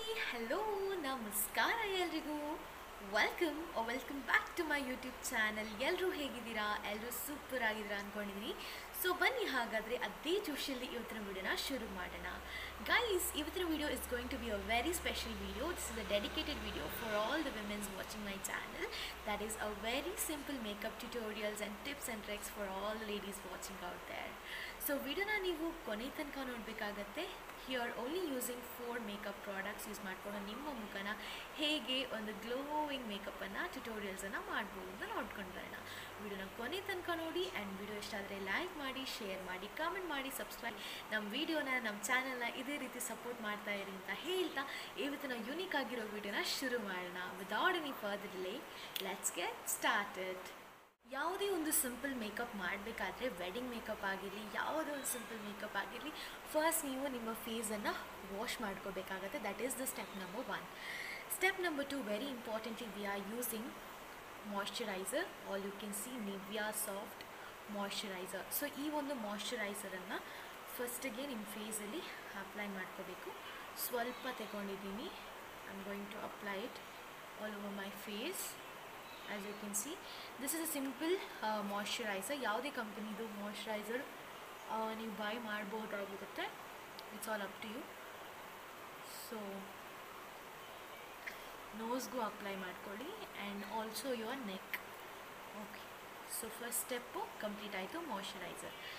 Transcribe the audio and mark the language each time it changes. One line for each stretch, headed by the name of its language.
English: Hello,
Kannada: ನಮಸ್ಕಾರ ಎಲ್ರಿಗೂ.
English: Welcome back to my YouTube channel.
Kannada: ಎಲ್ಲರೂ ಹೇಗಿದ್ದೀರಾ? ಎಲ್ಲರೂ ಸೂಪರ್ ಆಗಿದ್ದೀರಾ ಅಂದ್ಕೊಂಡಿದ್ದೀನಿ. ಸೊ ಬನ್ನಿ ಹಾಗಾದರೆ ಅದೇ ಜೋಶಲ್ಲಿ ಇವತ್ತಿನ ವಿಡಿಯೋನ ಶುರು ಮಾಡೋಣ.
English: Guys, ಇವತ್ತಿನ video is going to be a very special video. This is a dedicated video for all the womens watching my channel. That is a very simple makeup tutorials and tips and tricks for all the ladies watching out there.
Kannada: So ವಿಡಿಯೋನ ನೀವು ಕೊನೆ ತನಕ ನೋಡಬೇಕಾಗತ್ತೆ.
English: here only using
Kannada: 4 makeup products use ಮಾಡಿಕೊಂಡು ನಿಮ್ಮ ಮುಖನ ಹೇಗೆ ಒಂದು glowing ಮೇಕಪ್ಪನ್ನು ಟ್ಯುಟೋರಿಯಲ್ಸನ್ನು ಮಾಡ್ಬೋದು ಅಂತ ನೋಡ್ಕೊಂಡು ಬರೋಣ. ವಿಡಿಯೋನ ಕೊನೆ ತನಕ ನೋಡಿ ಆ್ಯಂಡ್ ವಿಡಿಯೋ ಇಷ್ಟ ಆದರೆ ಲೈಕ್ ಮಾಡಿ, ಶೇರ್ ಮಾಡಿ, ಕಾಮೆಂಟ್ ಮಾಡಿ, ಸಬ್ಸ್ಕ್ರೈಬ್ ನಮ್ಮ ವಿಡಿಯೋನ ನಮ್ಮ ಚಾನಲ್ನ ಇದೇ ರೀತಿ ಸಪೋರ್ಟ್ ಮಾಡ್ತಾ ಇರಿ ಅಂತ ಹೇಳ್ತಾ ಇವತ್ತಿನ ಯುನೀಕ್ ಆಗಿರೋ ವಿಡಿಯೋನ ಶುರು ಮಾಡೋಣ.
English: Without any further delay, let's get started.
Kannada: ಯಾವುದೇ ಒಂದು ಸಿಂಪಲ್ ಮೇಕಪ್ ಮಾಡಬೇಕಾದ್ರೆ, ವೆಡ್ಡಿಂಗ್ ಮೇಕಪ್ ಆಗಿರಲಿ, ಯಾವುದೇ ಒಂದು ಸಿಂಪಲ್ ಮೇಕಪ್ ಆಗಿರಲಿ, ಫಸ್ಟ್ ನೀವು ನಿಮ್ಮ ಫೇಸನ್ನು ವಾಶ್ ಮಾಡ್ಕೋಬೇಕಾಗತ್ತೆ.
English: That is the step number 1. Step number 2, very importantly, we are using moisturizer. All you can see Nivea soft moisturizer.
Kannada: So ಈ ಒಂದು ಮಾಯ್ಶ್ಚರೈಸರನ್ನು ಫಸ್ಟಿಗೆ ನಿಮ್ಮ ಫೇಸಲ್ಲಿ ಅಪ್ಲೈ ಮಾಡ್ಕೋಬೇಕು. ಸ್ವಲ್ಪ ತಗೊಂಡಿದ್ದೀನಿ.
English: I am going to apply it all over my face. As you can see, this is a simple moisturizer.
Kannada: ಯಾವುದೇ ಕಂಪನಿದು moisturiser ನೀವು by ಮಾಡ್ಬೋದಾಗಿರುತ್ತೆ.
English: It's all up to you. So
Kannada: ನೋಸ್ಗೂ apply ಮಾಡ್ಕೊಳ್ಳಿ
English: And also your neck.
Kannada: Okay, so first step complete ಆಯಿತು, moisturiser.